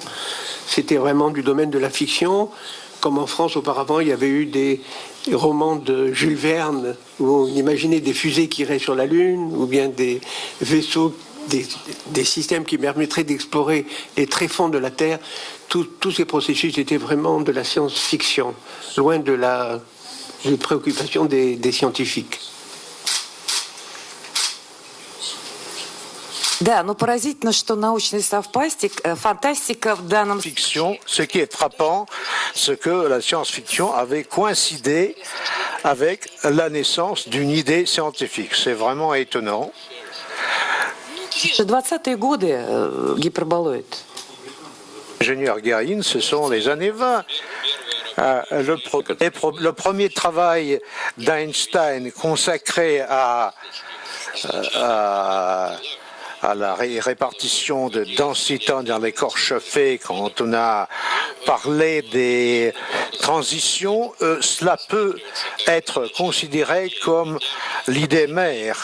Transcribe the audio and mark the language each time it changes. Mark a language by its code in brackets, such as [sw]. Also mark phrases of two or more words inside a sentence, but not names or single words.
[fr] C'était vraiment du domaine de la fiction. Comme en France, auparavant, il y avait eu des romans de Jules Verne, où on imaginait des fusées qui iraient sur la Lune, ou bien des vaisseaux, des systèmes qui permettraient d'explorer les tréfonds de la Terre. Tous ces processus étaient vraiment de la science-fiction, loin de la préoccupation des scientifiques. [ru] Да, но поразительно, что научная фантастика в данном [fr] Fiction, ce qui est frappant, c'est que la science-fiction avait coïncidé avec la naissance d'une idée scientifique. C'est vraiment étonnant. [ru] 20-е годы гиперболоид. [fr] Ingénieur Guérin, ce sont les années 20. Le premier travail d'Einstein consacré à la répartition de densité dans les corps chauffés, quand on a parlé des transitions, cela peut être considéré comme l'idée mère.